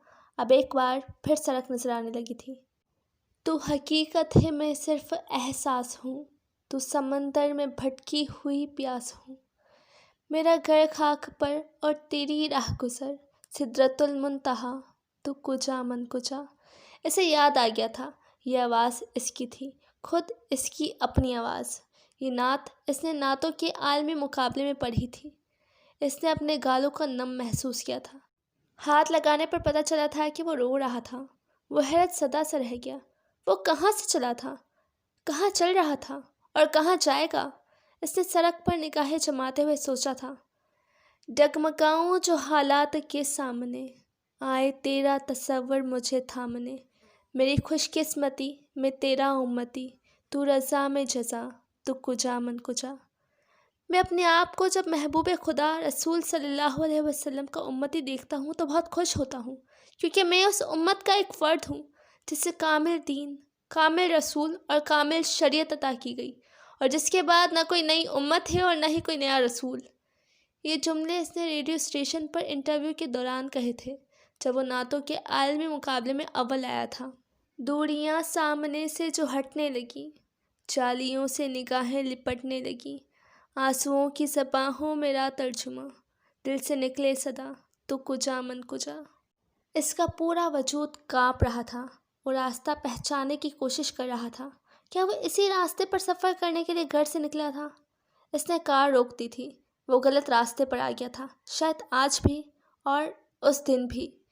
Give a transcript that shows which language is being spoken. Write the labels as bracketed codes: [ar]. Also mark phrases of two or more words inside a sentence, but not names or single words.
[ur] اب ایک بار پھر سڑک نظر آنے لگی تھی۔ تو حقیقت ہے میں صرف احساس ہوں، تو سمندر میں بھٹکی ہوئی پیاس ہوں، میرا گھر خاک پر اور تیری راہ گزر، سدرۃ المنتہا [fa] تو کجا من کجا۔ [ur] اسے یاد آ گیا تھا یہ آواز اس کی تھی، خود اس کی اپنی آواز۔ یہ نعت اس نے نعتوں کے عالمی مقابلے میں پڑھی تھی۔ اس نے اپنے گالوں کا نم محسوس کیا تھا۔ ہاتھ لگانے پر پتہ چلا تھا کہ وہ رو رہا تھا۔ وہ حیرت زدہ سا رہ گیا۔ وہ کہاں سے چلا تھا، کہاں چل رہا تھا اور کہاں جائے گا؟ اس نے سڑک پر نگاہیں جماتے ہوئے سوچا تھا۔ ڈگمگاؤں جو حالات کے سامنے، آئے تیرا تصور مجھے تھامنے، میری خوش قسمتی میں تیرا امتی، تو رضا میں جزا [fa] تو کجا من کجا۔ [ur] میں اپنے آپ کو جب محبوب خدا رسول [ar] صلی اللہ علیہ وسلم [ur] کا امتی دیکھتا ہوں تو بہت خوش ہوتا ہوں، کیونکہ میں اس امت کا ایک فرد ہوں جسے کامل دین، کامل رسول اور کامل شریعت عطا کی گئی، اور جس کے بعد نہ کوئی نئی امت ہے اور نہ ہی کوئی نیا رسول۔ یہ جملے اس نے ریڈیو اسٹیشن پر انٹرویو کے دوران کہے تھے جب وہ نعتوں کے عالمی مقابلے میں اول آیا تھا۔ دوریاں سامنے سے جو ہٹنے لگی، جالیوں سے نگاہیں لپٹنے لگی، آنسوؤں کی زباں ہو میرا ترجمہ، دل سے نکلے صدا [fa] تو کجا من کجا۔ [ur] اس کا پورا وجود کانپ رہا تھا اور راستہ پہچاننے کی کوشش کر رہا تھا۔ کیا وہ اسی راستے پر سفر کرنے کے لیے گھر سے نکلا تھا؟ اس نے کار روک دی تھی۔ وہ غلط راستے پر آ گیا تھا، شاید آج بھی اور اس دن بھی۔